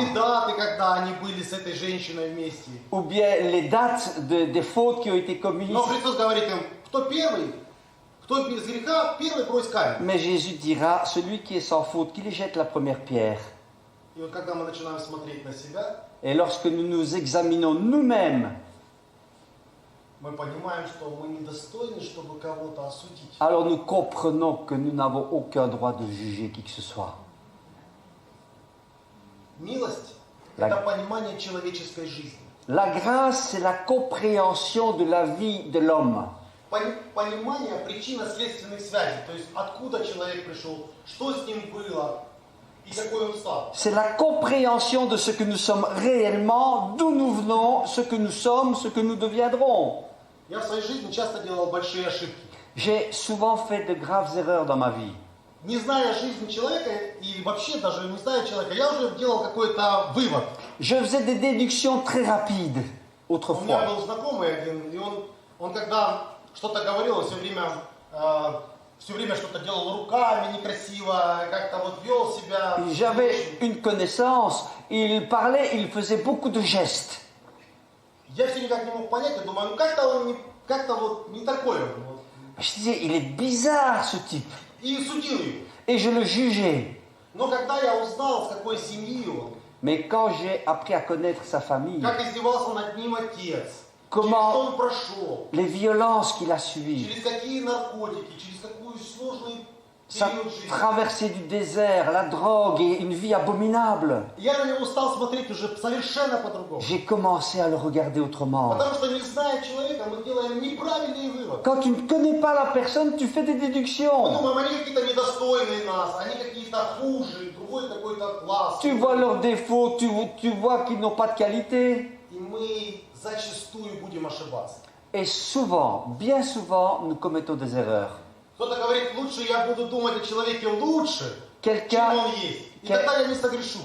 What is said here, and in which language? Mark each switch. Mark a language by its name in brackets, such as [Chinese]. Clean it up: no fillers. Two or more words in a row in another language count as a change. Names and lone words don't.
[Russian] Или даты, когда они были с этой женщиной вместе. [French] Ou bien les dates des fautes qui ont été commises. [Russian] Но Христос говорит им, кто первый, кто без греха, первый брось камень. [French] Mais Jésus dira, celui qui est sans faute, qu'il jette la première pierre. [Russian] И вот когда мы начинаем смотреть на себя, [French] Et lorsque nous nous examinons nous-mêmes, [Russian] мы понимаем, что мы недостойны, чтобы кого-то осудить. [French] alors nous comprenons que nous n'avons aucun droit de juger qui que ce soit. [Russian] Милость – [French] La- [Russian] это понимание человеческой жизни. [French] La grâce, c'est la compréhension de la vie de l'homme. [Russian] Понимание причинно-следственных связей. То есть откуда человек пришел, что с ним было и какой он стал. [French] C'est la compréhension de ce que nous sommes réellement, d'où nous venons, ce que nous sommes, ce que nous deviendrons. [Russian] Я в своей жизни часто делал большие ошибки. [French] J'ai souvent fait de graves erreurs dans ma vie. [Russian] Не зная жизни человека, и вообще даже не зная человека, я уже делал какой-то вывод. [French] Je faisais des déductions très rapides [Russian] У меня [French] autrefois. [Russian] был знакомый один, и он когда что-то говорил, он все время что-то делал руками некрасиво, как-то вот вел себя. [French] J'avais une connaissance, il parlait, il faisait beaucoup de gestes. [Russian] Я все никак не мог понять, я думаю, ну как-то он как-то вот не такой он. Вот. [French] Je disais, il est bizarre ce type. [Russian] И судил его. [French] Et je le jugeais. [Russian] Но когда я узнал, с какой семьи он, [French] Mais quand j'ai appris à connaître sa famille, [Russian] как издевался над ним отец, [French] Comment- [Russian] через что он прошел, [French] les violences qu'il a subies, [Russian] через какие наркотики, через какую сложную [French] sa [Russian] период жизни. [French] traversée du désert, la drogue et une vie abominable, [Russian] Я на него стал смотреть уже совершенно по-другому. [French] j'ai commencé à le regarder autrement. [Russian] Потому что не зная человека, мы делаем неправильные выводы. [French] Quand tu ne connais pas la personne, tu fais des [Russian] Мы [French] déductions. [Russian] думаем, они какие-то недостойные нас, они какие-то хуже, другой какой-то класс. [French] Tu vois leurs défauts, tu vois qu'ils n'ont pas de qualité. [Russian] И мы зачастую будем ошибаться. [French] Et souvent, bien souvent, nous commettons des erreurs. [Russian] Кто-то говорит, лучше я буду думать о человеке лучше, чем [French] Quelqu'un [Russian] он есть. И тогда я не согрешу.